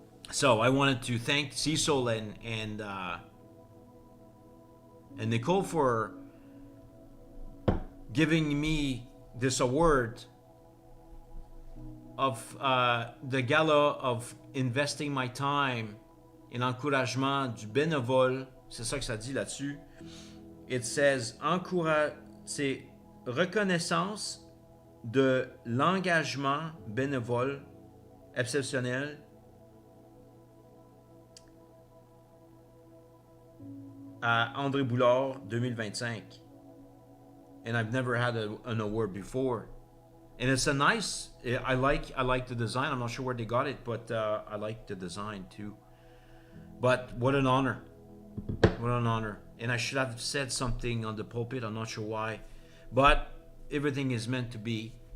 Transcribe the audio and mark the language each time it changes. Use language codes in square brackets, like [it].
[en] So I wanted to thank Cecil and Nicole for giving me this award of the Gala of investing my time in [fr] encouragement du bénévole. C'est ça que ça dit là-dessus. [en] It says, [fr] c'est reconnaissance de l'engagement bénévole exceptionnel à André Boulard 2025. [en] And I've never had an award before. And it's a nice, I like the design. I'm not sure where they got it, but I like the design too. But what an honor. What an honor. And I should have said something on the pulpit. I'm not sure why. But everything is meant to be.